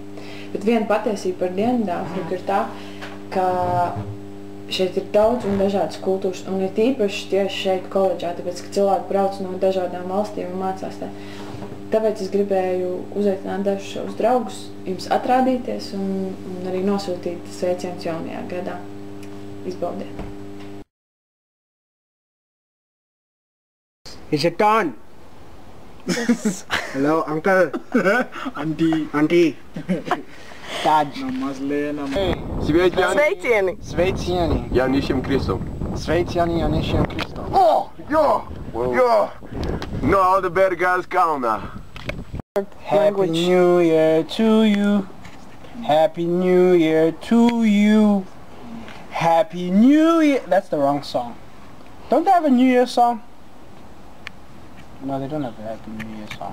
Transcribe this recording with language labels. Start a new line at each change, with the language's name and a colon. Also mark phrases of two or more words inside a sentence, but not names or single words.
Latvian: Bet viena patiesība par Dienvidāfriku ir tā, ka šeit ir daudz un dažādas kultūras, un ir īpaši tieši šeit koledžā, tāpēc, ka cilvēki brauc no dažādām valstīm un mācās tā. Tāpēc es gribēju uzaicināt dažus savus draugus, jums atrādīties un arī nosūtīt sveicienus jaunajā gadā. Izbaudiet!
English: Is it on? Yes. Hello, uncle. Auntie. Dad.
Latvian: Sveicieni! Sveicieni. Jauniešiem Kristum. Sveicieni jauniešiem Kristum.
English: Oh, jo! No, all the better guys kalnā. Happy New Year to you. Happy New Year to you. Happy New Year. That's the wrong song. Don't they have a New Year song? No, they don't have a Happy New Year song.